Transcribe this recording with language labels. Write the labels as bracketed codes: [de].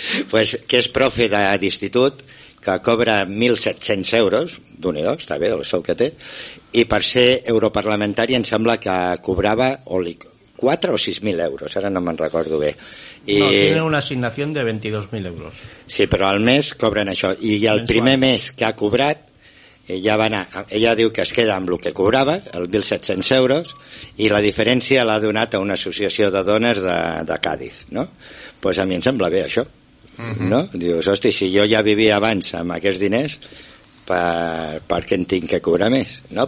[ca] Pues, que és profe d'institut, que cobra 1.700 euros, d'unidor, està bé, el sou que té, i per ser europarlamentari em sembla que cobrava 4 o 6.000 euros, ara no me'n recordo bé. I... [es] No, tiene una assignació de 22.000 euros. [ca] Sí, però al mes cobren això, i el mensual. Primer mes que ha cobrat, ella, va anar, ella diu que es queda amb el que cobrava, els 1.700 euros, i la diferència l'ha donat a una associació de dones de Càdiz, no? Pues a mi em sembla bé això. Mm-hmm. No? Dius, hosti, si jo ja vivia abans amb aquests diners, per què en tinc que cobrar més? No?